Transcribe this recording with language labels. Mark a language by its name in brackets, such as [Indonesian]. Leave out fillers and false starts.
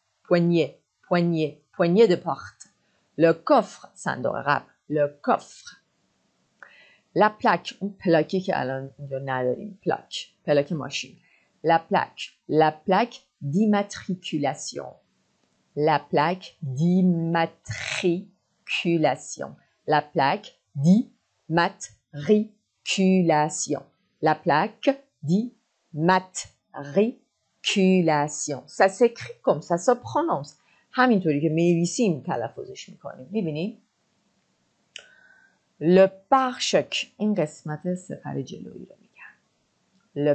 [French] poignée de porte le coffre [Persian] صندوق قبل [French] le coffre la plaque [Persian] اون پلاکی که الان اینجا نداریم پلاک ماشین [French] la plaque d'immatriculation la plaque d'immatriculation la plaque d'immatriculation La plaque d'immatriculation. Ça s'écrit comme ça, ça prononce. [Persian] همینطوری که می‌نویسیم تلفظش می‌کنیم. می‌بینید؟ [French] Le pare-choc. [Persian] این قسمت سپر جلویی رو میگن.